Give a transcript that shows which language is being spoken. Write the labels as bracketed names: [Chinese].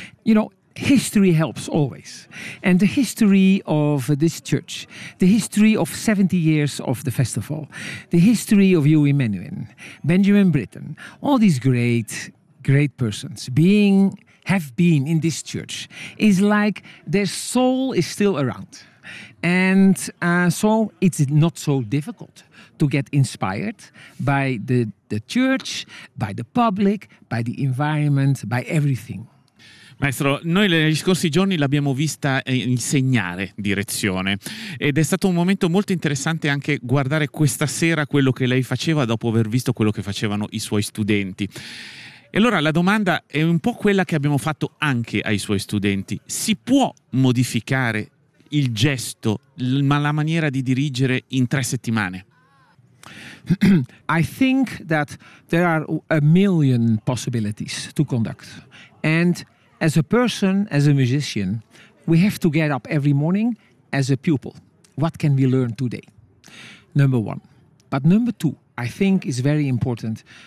[English] You know, history helps always. And the history of this church, the history of 70 years of the festival, the history of Huey Menuhin, Benjamin Britten, all these great, great persons have been in this church is like their soul is still around. And so it's not so difficult to get inspired by the church, by the public, by the environment, by everything. [Italian] Maestro, noi negli scorsi giorni l'abbiamo vista insegnare direzione ed è stato un momento molto interessante anche guardare questa sera quello che lei faceva dopo aver visto quello che facevano i suoi studenti. E allora la domanda è un po' quella che abbiamo fatto anche ai suoi studenti. Si può modificare il gesto, la maniera di dirigere in 3 settimane? [English] I think that there are a million possibilities to conduct. And as a person, as a musician, we have to get up every morning as a pupil. What can we learn today? Number one. But number two, I think is very important.